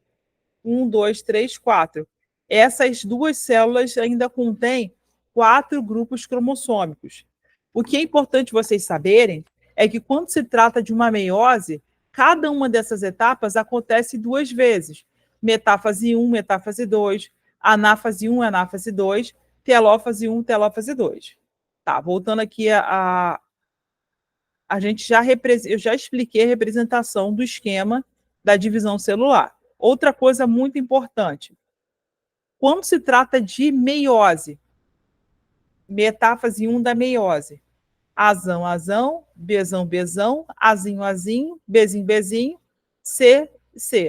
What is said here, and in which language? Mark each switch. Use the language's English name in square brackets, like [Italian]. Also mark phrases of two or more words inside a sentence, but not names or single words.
[Portuguese] 1, 2, 3, 4. Essas 2 células ainda contêm 4 grupos cromossômicos. O que é importante vocês saberem é que quando se trata de uma meiose, cada uma dessas etapas acontece 2 vezes. Metáfase 1, metáfase 2, anáfase 1, anáfase 2, telófase 1, telófase 2. Tá, voltando aqui a gente eu já expliquei a representação do esquema da divisão celular. Outra coisa muito importante, quando se trata de meiose, metáfase 1 da meiose, azão, azão, bezão, bezão, azinho, azinho, bezinho, bezinho, C, C.